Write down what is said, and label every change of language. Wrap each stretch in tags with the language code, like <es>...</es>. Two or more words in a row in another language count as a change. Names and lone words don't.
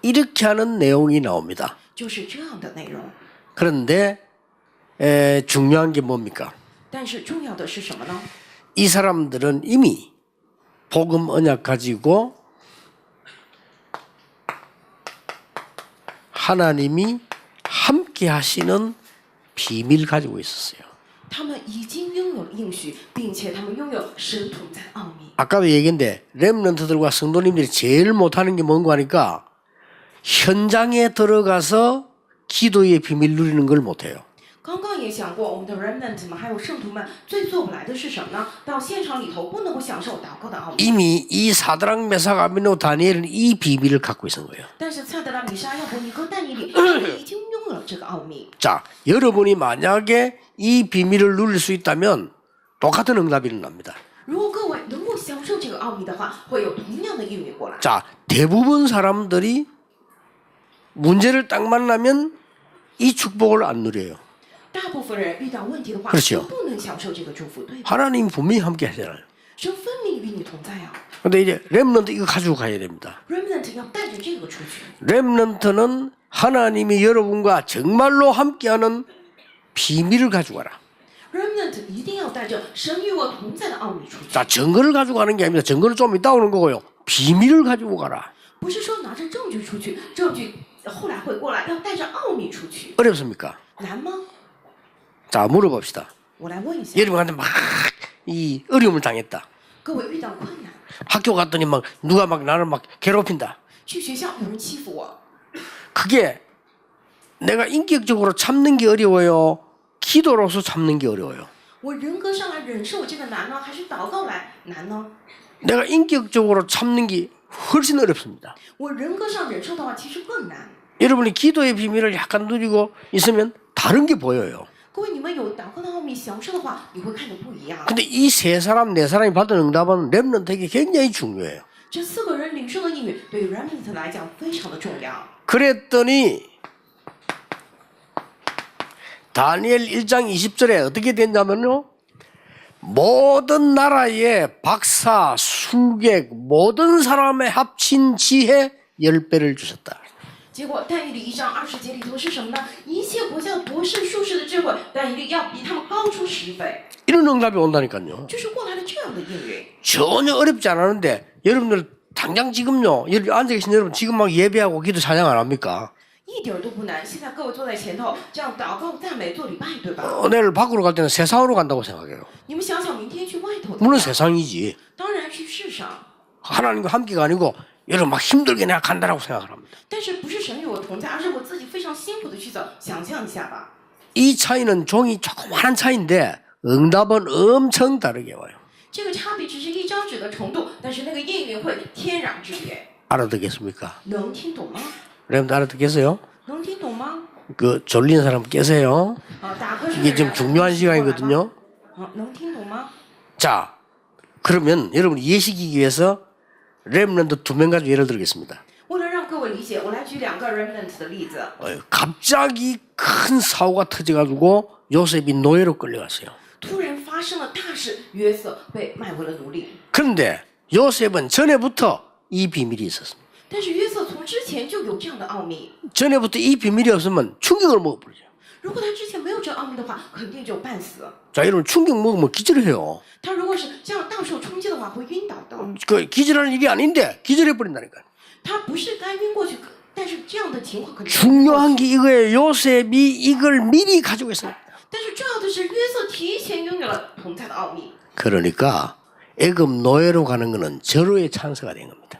<ko>이렇게 하는 내용이 나옵니다.</ko> <zh>就是这样的内容。</zh> <ko>그런데 중요한 게 뭡니까?</ko> <zh>但是重要的是什么呢？</zh> <ko>이 사람들은 이미 복음 언약 가지고 하나님이 함께 하시는 비밀 가지고 있었어요.</ko> <zh>他们已经拥有了应许，并且他们拥有神同在的奥秘。</zh> <ko>아까도 얘기했는데 렘넌트들과 성도님들이 제일 못하는 게 뭔가 하니까 현장에 들어가서 기도의 비밀 누리는 걸 못해요.</ko> <zh>刚刚也讲过，我们的 remnant 们还有圣徒们最做不来的是什么呢？到现场里头不能够享受祷告的奥秘。</zh> <ko>이미 이 사드락 메삭 아벤노 다니엘은 이 비밀을 갖고 있는 거예요.</ko> <zh>但是蔡德拉、米沙、亚伯尼和但以理他们已经拥有了这个奥秘。</zh> <ko>자, 여러분이 만약에 이 비밀을 누릴 수 있다면 똑같은 응답이 일어납니다.</ko> <zh>如果各位能够享受这个奥秘的话，会有同样的应允过来。</zh> <ko>자, 대부분 사람들이 문제를 딱 만나면 이 축복을 안 누려요.</ko> <zh>大部分人遇到问题的话，</zh> <ko>그렇죠</ko> <zh>就不能享受这个祝福，对吧？</zh> <ko>하나님 분명히 함께 하잖아요.</ko> <zh>神分明与你同在啊</zh> <ko>근데 이제 렘넌트 이거 가지고 가야 됩니다.</ko> <zh>！Remnant 要带着这个出去。</zh> <ko>렘넌트는 하나님이 여러분과 정말로 함께하는 비밀을 가지고 가라.</ko> <zh>Remnant 一定要带着神与我同在的奥秘出去，</zh> <ko>자, 증거를 가지고 가는 게 아닙니다. 증거는 좀 이따 오는 거고요. 비밀을 가지고 가라.</ko> <zh>不是说拿着证据出去，证据后来会过来，要带着奥秘出去，</zh> <ko>어렵습니까?</ko> <zh>难吗？</zh> <ko>자, 물어봅시다.</ko> <zh>我来问一下，</zh> <ko>여러분한테 막 이 어려움을 당했다.</ko> <zh>各位遇到困难，</zh> <ko>학교 갔더니 막 누가 막 나를 막 괴롭힌다.</ko> <zh>去学校有人欺负我，</zh> <ko>그게 내가 인격적으로 참는 게 어려워요. 기도로서 참는 게 어려워요.</ko> <zh>我人格上来忍受这个难呢，还是祷告来难呢？</zh> <ko>내가 인격적으로 참는 게 훨씬 어렵습니다.</ko> <zh>我人格上忍受的话，其实更难。</zh> <ko>여러분이 기도의 비밀을 약간 누리고 있으면 다른 게 보여요.</ko> <zh>各位，你们有祷告的奥秘享受的话，你会看得不一样。</zh> <ko>근데 이 세 사람, 네 사람이 받은 응답은 렘넌트에게 굉장히 중요해요.</ko> <zh>这4个人领受的应允，对于 Remnant 来讲非常的重要。</zh> <ko>그랬더니 다니엘 1장 20절에 어떻게 됐냐면요. 모든 나라의 박사, 술객, 모든 사람의 합친 지혜 10배를 주셨다.</ko> <zh>结果但以理1章20节里头是什么呢？一切国家博士、术士的智慧，但以理要比他们高出10倍，</zh> <ko>이런 응답이 온다니까요.</ko> <zh>就是过来了这样的应允。</zh> <ko>전혀 어렵지 않았는데 여러분들 당장 지금요. 여기 앉아 계신 여러분 지금 막 예배하고 기도 찬양 안 합니까?</ko> <zh>一点都不难。现在各位坐在前头，这样祷告、赞美、做礼拜，对吧？</zh> <ko>내일 밖으로 갈 때는 세상으로 간다고 생각해요.</ko> <zh>你们想想，明天去外头的</zh> <ko>물론</ko> <zh>话，</zh> <ko>세상이지.</ko> <zh>当然去世上，</zh> <ko>하나님과 함께가 아니고 여러분 막 힘들게 내가 간다라고 생각을 합니다.</ko> <zh>但是不是神与我同在，而是我自己非常辛苦的去走。想象一下吧，</zh> <ko>이 차이는 종이 조그마한 차이인데 응답은 엄청 다르게 와요.</ko> <zh>这个差别只是一张纸的程度，但是那个应允会天壤之别。</zh> <ko>알아듣겠습니까?</ko> <zh>能听懂吗？</zh> <ko>여러분들 알아듣겠어요?</ko> <zh>能听懂吗？</zh> <ko>그 졸린 사람 깨세요.</ko> <zh>打瞌睡的</zh> <ko>이게</ko> <zh>人</zh> <ko>지금 중요한 시간이거든요.</ko> <zh>能听懂吗？</zh> <ko>자, 그러면 여러분 이해시키기 위해서 렘넌트 2명 가지고 예를 들겠습니다.</ko> <zh>为了让各位理解，我来举2个 remnant 的例子。</zh> <ko>갑자기 큰 사고가 터져가지고 요셉이 노예로 끌려갔어요.</ko> <zh>突然发生了大事，约瑟被卖为了奴隶。</zh> <ko>그런데 요셉은 전에부터 이 비밀이 있었습니다.</ko> <zh>但是约瑟从之前就有这样的奥秘， 전에부터 이 비밀이 없으면 충격을 먹어버리죠. 如果他之前没有这奥秘的话，肯定就半死。 자, 여러분 충격 먹으면 기절해요. 他如果是这样大受冲击的话，会晕倒的。 그 기절하는 일이 아닌데 기절해 버린다니까. 他不是该晕过去，但是这样的情况可能。</zh> <ko>중요한 게 이거예요. 요셉이 이걸 미리 가지고 있어요.</ko> <zh>但是重要的是，约瑟提前拥有了同在的奥秘，</zh> <ko>그러니까 애굽 노예로 가는 거는 절호의 찬스가 된 겁니다.</ko>